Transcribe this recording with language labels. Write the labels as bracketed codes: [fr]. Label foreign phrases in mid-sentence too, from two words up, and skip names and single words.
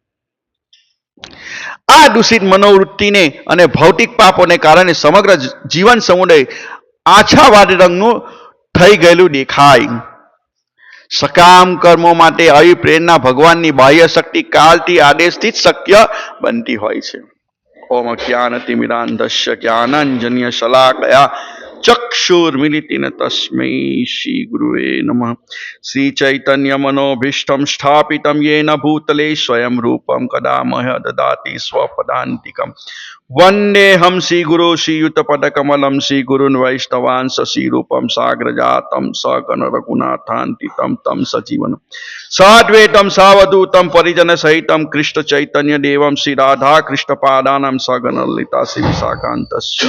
[gu] આ દૂષિત મનોવૃત્તિને અને ભૌતિક પાપોને કારણે સમગ્ર જીવન સમુદાય આછા વાદળી રંગનું થઈ ગયેલું દેખાય। સકામ કર્મો માટે આવી પ્રેરણા ભગવાનની બાહ્ય શક્તિ કાલથી આદેશથી જ શક્ય બનતી હોય છે। [sa] ઓમ જ્ઞાનતિમિરાન્ધસ્ય જ્ઞાનાંજન્ય શલાકયા चक्षुर्मिलितेन तस्मै श्री गुरुवे नमः। श्री चैतन्य मनोभीष्टं स्थापितं येन भूतले स्वयं रूपं कदा मह्य ददाति स्वपदान्तिकं। वन्देऽहं श्री गुरु श्रीयुतपदकमलं श्री गुरुन् वैष्णवांश श्रीरूपं साग्रजातं सगण रघुनाथान्वितं तं सजीवनं साद्वैतं सावधूतं परिजनसहितं कृष्ण चैतन्य देवं श्री राधा कृष्ण पादानां सगण ललिता श्री विशाखान्तस्य।